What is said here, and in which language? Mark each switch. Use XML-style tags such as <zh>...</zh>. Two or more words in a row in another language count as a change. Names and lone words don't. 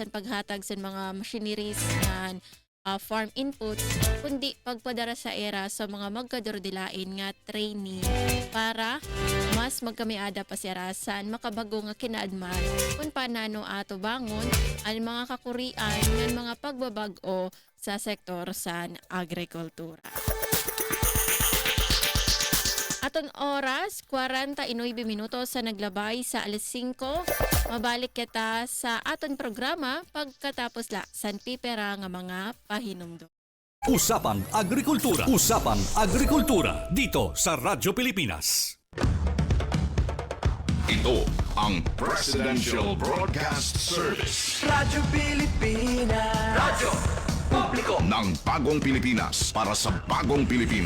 <war>paghatag sa mga machineries ngan</war> <en>farm inputs,</en> <war>kundi pagpadara sa era sa mga magkadordilain nga trainee para mas magkamiada pa si rasan makabago nga kinaadman kung paano ato bangon ang mga kakurian ng mga pagbabago sa sektor sa agrikultura. Aton oras, 49 minutos sa naglabay sa alas 5. Mabalik kita sa aton programa pagkatapos la san pipera nga mga pahinumdum.</war> <tl>Usapang Agrikultura. Usapang Agrikultura dito sa Radyo Pilipinas. Ito ang Presidential Broadcast Service Radyo Pilipinas. Radyo Publiko ng Bagong Pilipinas para sa Bagong Pilipino.</tl>